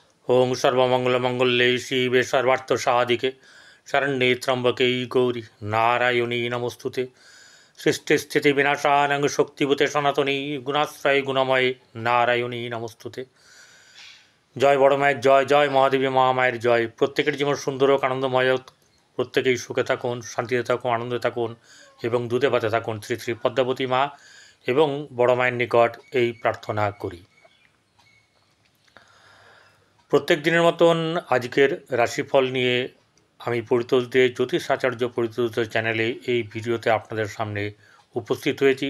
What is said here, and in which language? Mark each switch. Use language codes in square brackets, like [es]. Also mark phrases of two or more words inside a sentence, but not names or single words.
[sa] ओं सर्वमंगलमंगल्ये शिवे सर्वार्थसाधिके शरण्ये त्र्यंबके गौरी नारायणी नमोस्तुते। सृष्टिस्थितिविनाशानं शक्तिभूते सनातनी गुणाश्रय गुणमये नारायणी नमोस्तुते। [bn] জয় বড় মায়ের জয়, জয় মহাদেবী মহামায়ের জয়। প্রত্যেকের জীবন সুন্দর হোক, আনন্দময় হোক, প্রত্যেকেই সুখে থাকুন, শান্তিতে থাকুন, আনন্দে থাকুন এবং দুধে ভাতে থাকুন। শ্রী শ্রী পদ্মাবতী মা এবং বড় মায়ের নিকট এই প্রার্থনা করি। প্রত্যেক দিনের মতন আজকের রাশিফল নিয়ে আমি পরিতোষদের জ্যোতিষ আচার্য পরিতোষদের চ্যানেলে এই ভিডিওতে আপনাদের সামনে উপস্থিত হয়েছি।